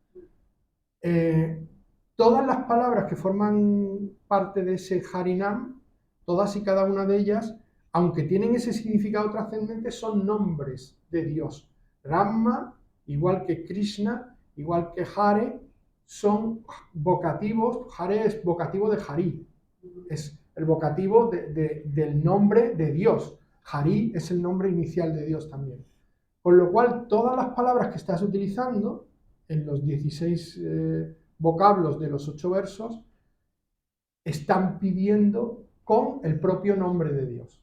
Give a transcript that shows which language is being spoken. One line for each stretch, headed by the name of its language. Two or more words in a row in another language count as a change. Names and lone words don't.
Spanish: Todas las palabras que forman parte de ese Harinam, todas y cada una de ellas, aunque tienen ese significado trascendente, son nombres de Dios. Rama, igual que Krishna, igual que Hare, son vocativos. Hare es vocativo de Hari, es el vocativo del nombre de Dios. Hari es el nombre inicial de Dios también. Con lo cual, todas las palabras que estás utilizando en los 16 vocablos de los 8 versos están pidiendo con el propio nombre de Dios.